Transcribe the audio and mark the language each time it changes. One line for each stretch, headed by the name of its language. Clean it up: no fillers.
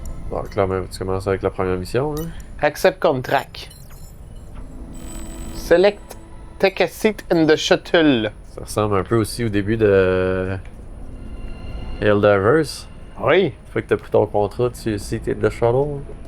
French: Donc là, même, tu commences avec la première mission, là.
English: Accept contract. Select take a seat in the shuttle.
French: Ça ressemble un peu aussi au début de Helldivers. Oui. Une fois que t'as pris ton contrat, tu cites
English: the shuttle.